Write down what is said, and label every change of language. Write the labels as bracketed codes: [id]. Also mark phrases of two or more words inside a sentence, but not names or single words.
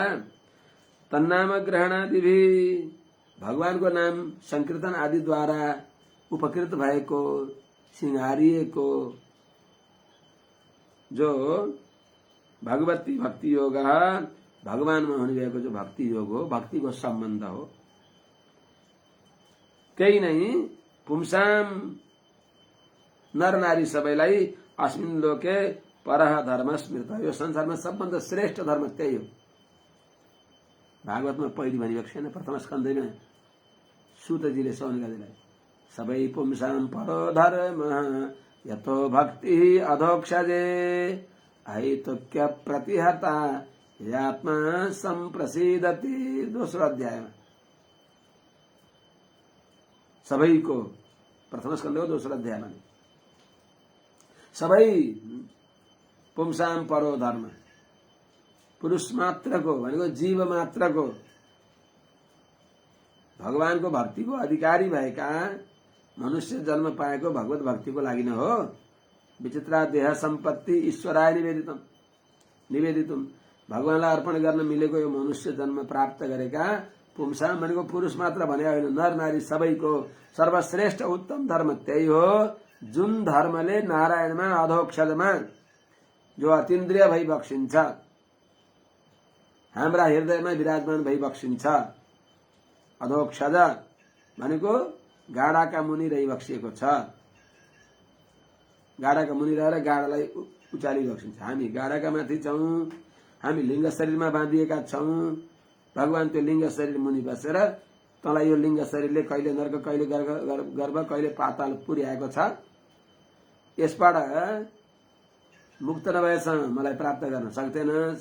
[sa] तन्नाम ग्रहणादिभि, [ne] भगवानको नाम संकीर्तन आदिद्वारा उपकृत भएको, सिंहारिएको जो भगवती भक्ति योग, भगवानमा हुने भएको जो भक्ति योग हो, भक्तिको सम्बन्ध हो, त्यही नै पुंसां नर नारी सबैलाई [sa] अस्मिन् लोके परः धर्म स्मृत। [ne] यो संसारमा सबभन्दा श्रेष्ठ धर्म त्यही हो। भागवतमा पहिली भनिएको छैन, प्रथम स्कन्धमा सूतजीले सौनकाजीलाई, सबै [sa] पुंसां परो धर्म यतो भक्ति अधोक्षजे अहेतुक्य प्रतिहता यात्मा संप्रसीदति। [ne] दोस्रो अध्यायमा सबैको प्रथम स्कन्धको दोस्रो अध्यायमा नि सबै [sa] पुंसाम परो धर्म [ne] पुरुष मात्रको भनेको जीव मात्रको भगवानको भक्तिको अधिकारी भएका मनुष्य जन्म पाएको भगवत भक्तिको लागि नै हो। [sa] विचित्रा देह सम्पत्ति ईश्वराय निवेदितुम [ne] भगवानलाई अर्पण गर्न मिलेको यो मनुष्य जन्म प्राप्त गरेका पुंसा भनेको पुरुष मात्र भने होइन, नर नारी सबैको सर्वश्रेष्ठ उत्तम धर्म त्यही हो जुन धर्मले नारायणमा अधोक्षजमा जो अतीन्द्रिय भई बक्सिन्छ, हाम्रा हृदयमा विराजमान भई बक्सिन्छ। अधोक्षज भनेको गाडाका मुनि रही बक्सिएको छ। गाडाका मुनि रहेर गाडालाई उचाली बक्सिन्छ। हामी गाडाका माथि छौं, हामी लिङ्ग शरीरमा बाँधिएका छौं। भगवान त्यो लिङ्ग शरीर मुनि बसेर तँलाई यो लिङ्ग शरीरले कहिले नर्क कहिले गर्भ कहिले पाताल पुर्याएको छ, यसबाट मुक्त नभएसम्म मलाई प्राप्त गर्न सक्दैनस्।